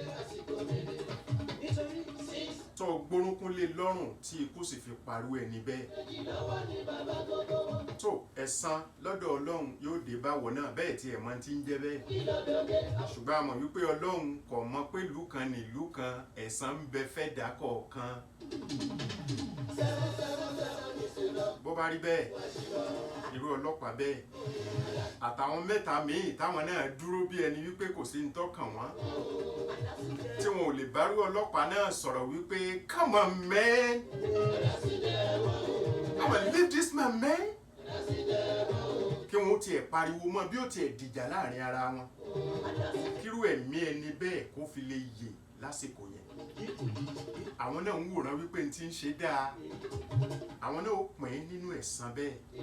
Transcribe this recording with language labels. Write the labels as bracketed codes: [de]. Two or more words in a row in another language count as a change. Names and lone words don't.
[yo] tó gbórúnkún lé lọ́rùn tí ikú sì fi parú ẹni bẹ́ẹ̀ tó ẹ̀san lọ́dọ̀ Ọlọ́run yóò dé báwọ̀ náà bẹ́ẹ̀ tí ẹ̀mọ́ ti ń jẹ́ bẹ́ẹ̀ ṣùgbọ́n a mọ̀ wípé Ọlọ́run kò mọ̀ pé ìlú kan ní ìlú kan ẹ̀san ń bẹ fẹ́ dà kọ̀ọ̀kan bó bá rí bẹ́ẹ̀ irú ọlọ́pàá bẹ́ẹ̀ àtàwọn mẹ́ta míì táwọn náà dúró bí ẹni wípé kò sí ń tọ́kàn wọ́n tí wọn ò lè bárú ọlọ́pàá náà sọ̀rọ̀ wípé [en] come on man come on leave this man man [yo] kí wọn ó tiẹ̀ pariwo mọ́ bí ó tiẹ̀ dìjà láàrin ara wọn kírú ẹ̀mí ẹni bẹ́ẹ̀ kó fi lè yè lásìkò yẹn àwọn náà ń wòran wípé n ti ń ṣe dáa àwọn náà ó pín nínú ẹ̀san bẹ́ẹ̀